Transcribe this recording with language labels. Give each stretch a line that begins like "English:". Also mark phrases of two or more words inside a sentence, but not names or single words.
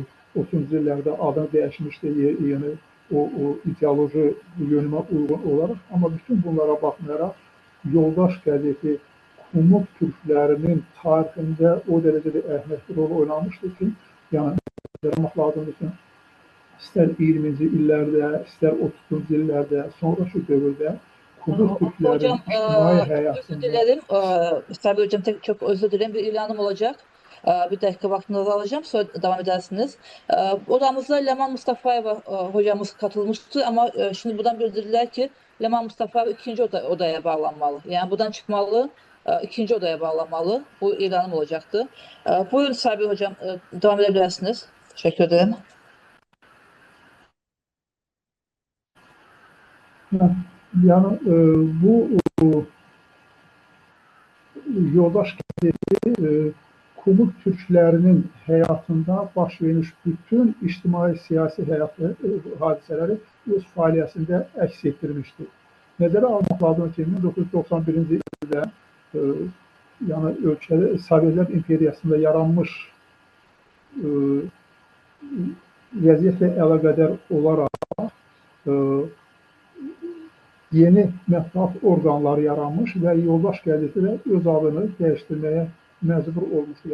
Azerbaijani: 30-cu illərdə adını dəyişmişdi, yəni o ideoloji yönümə uyğun olaraq, amma bütün bunlara baxmayaraq Yoldaş qəzeti Kumuk türklərinin tarixində o dərəcədə əhəmiyyətli rol oynamışdır ki, yəni demək lazımdır ki, istər 20-ci illərdə, istər 30-cu illərdə, sonraki dövrdə Kumuk türklərin ictimai həyatında...
Turkish: Özür dilerim. Sabri Hocam çok özür dilerim. Bir ilanım olacak. Bir dakika vaktinizi alacağım. Sonra devam edersiniz. Odamızda Leman Mustafayeva hocamız katılmıştı ama şimdi buradan bildirdiler ki Leman Mustafayev ikinci odaya bağlanmalı. Yani buradan çıkmalı, ikinci odaya bağlanmalı. Bu ilanım olacaktı. Buyurun Sabri Hocam, devam edebilirsiniz. Teşekkür ederim.
Azerbaijani: Yani bu Yoldaş qəzeti Kumuk türklərinin həyatında baş vermiş bütün ictimai siyasi hadisələri öz fəaliyyətində əks etdirmişdir. Nəzərə almaq lazımdır ki, 1991-ci ildə yəni ölkədə Sovetlər İmperiyasında yaranmış vəziyyətlə əlaqədar olaraq yeni mətbuat orqanları yaranmış və Yoldaş qəzeti də öz adını dəyişdirməyə məcbur olmuşdur.